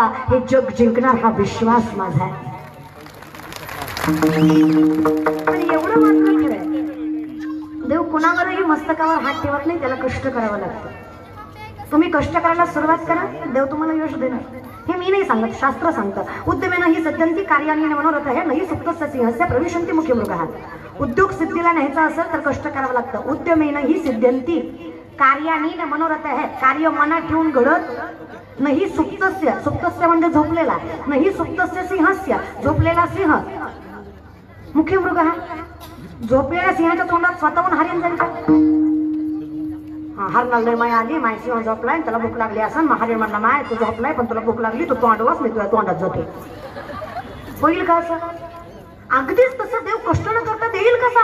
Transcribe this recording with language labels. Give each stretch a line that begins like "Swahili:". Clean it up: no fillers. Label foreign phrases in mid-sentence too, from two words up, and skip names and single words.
Marathi: हे जग जिंकणार हा विश्वास माझा आहे. आणि एवढं मात्र खरंय, देव कुणावरही मस्तकावर हात ठेवत नाही, त्याला कष्ट करावं लागतं. तुम्ही कष्ट करायला सुरुवात करा, देव तुम्हाला यश देणार. हे मी नाही सांगत, शास्त्र सांगतं.
Sanskrit: उद्यमेन ही सद्यंती कार्यानी मनोरथ आहे नाही सुप्तस्य सिंहस्य प्रविशंती मुख्य मृगः.
Marathi: उद्योग सिद्धीला न्यायचा असेल तर कष्ट करावं लागतं.
Sanskrit: उद्यमेन ही सिद्ध्यंती कार्यानी मनोरथ आहे.
Marathi: कार्य मनात ठेवून घडत नाही
Sanskrit: सुप्तस्य, सुप्तस्य
Marathi: म्हणजे झोपलेला,
Sanskrit: नाही सुप्तस्य सिंहस्य
Marathi: झोपलेला सिंह
Sanskrit: मुख्य मृगः.
Marathi: झोपलेल्या सिंहाच्या तोंडात स्वतःहून हरिण जाईल का? हरणाला माय आली, माय सिंह झोपलाय, त्याला भूक लागली असं. महादेव म्हणला माय तू झोपलाय पण तुला भूक लागली, तू तोंडवास मी तुझ्या तोंडात जाते. होईल का असं? अगदीच तसं देव कष्ट न करता देईल कसा?